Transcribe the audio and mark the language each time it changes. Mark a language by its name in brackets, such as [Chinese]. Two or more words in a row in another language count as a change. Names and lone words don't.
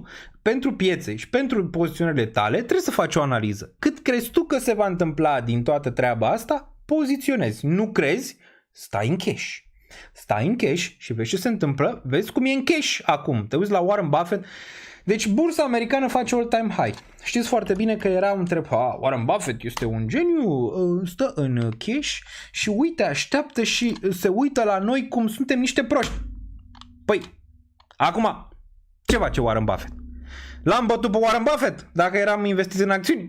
[Romanian] Pentru piețe și pentru poziționările tale trebuie să faci o analiză. Cât crezi tu că se va întâmpla din toată treaba asta, poziționezi. Nu crezi? Stai în cash. Și vezi ce se întâmplă, vezi cum e în cash acum. Te uiți la Warren Buffett. Deci bursa americană face [English] all-time high. [Romanian] Știți foarte bine că era un întreb, Warren Buffett este un geniu, stă în cash și uite, așteaptă și se uită la noi cum suntem niște proști. Păi, acum, ce face Warren Buffett? L-am bătut pe Warren Buffett dacă eram investit în acțiuni.